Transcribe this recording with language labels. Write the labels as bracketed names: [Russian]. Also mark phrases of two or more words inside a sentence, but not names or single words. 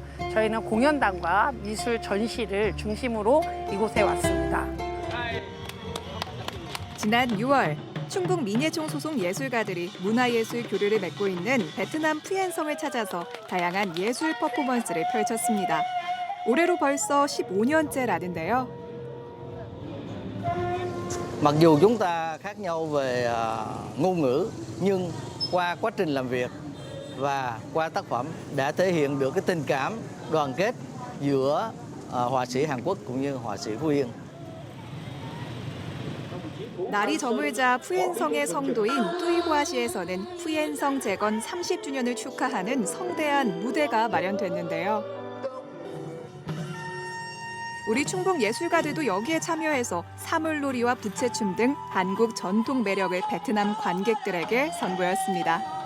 [Korean] 저희는 공연단과 미술 전시를 중심으로 이곳에 왔습니다. 지난 6월 충북 민예총 소속 예술가들이 문화예술 교류를 맺고 있는 베트남 푸엔성을 찾아서 다양한 예술 퍼포먼스를 펼쳤습니다. 올해로 벌써 15년째라는데요. [Vietnamese] Mặc dù chúng ta khác nhau về ngôn ngữ, nhưng qua quá trình làm việc và qua tác phẩm đã thể hiện được cái tình cảm, đoàn kết giữa họa sĩ Hàn Quốc cũng như họa sĩ Phú Yên. [Korean] 날이 저물자 푸엔성의 성도인 뚜이화시에서는 푸엔성 재건 30주년을 축하하는 성대한 무대가 마련됐는데요. 우리 충북 예술가들도 여기에 참여해서 사물놀이와 부채춤 등 한국 전통 매력을 베트남 관객들에게 선보였습니다.